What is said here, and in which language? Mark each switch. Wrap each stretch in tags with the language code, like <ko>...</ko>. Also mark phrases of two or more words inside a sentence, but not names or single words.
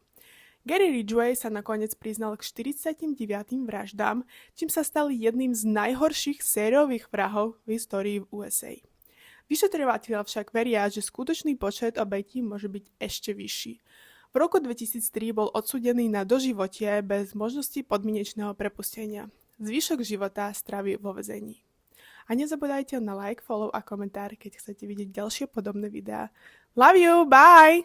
<sk>Gary Ridgway sa nakoniec priznal k 49 vraždám, čím sa stal jedným z najhorších sériových vrahov v histórii v USA. Vyšetrovatelia však veria, že skutočný počet obetí môže byť ešte vyšší. V roku 2003 bol odsúdený na doživotie bez možnosti podmienečného prepustenia. Zvyšok života strávi vo väzení. A nezabudajte na</sk> <en>like, follow</en> <sk>a komentár, keď chcete vidieť ďalšie podobné videá.</sk> <en>Love you, bye!</en>